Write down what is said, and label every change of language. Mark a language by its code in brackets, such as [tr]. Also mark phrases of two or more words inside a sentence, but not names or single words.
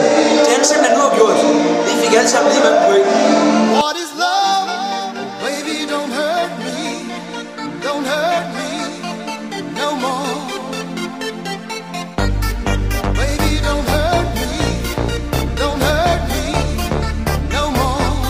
[da] Det er simpelthen uafgjort. Vi fik alle sammen lige mange point. [en] What is love? Baby, don't hurt me. Don't hurt me no more. Baby, don't hurt me. Don't hurt me no more.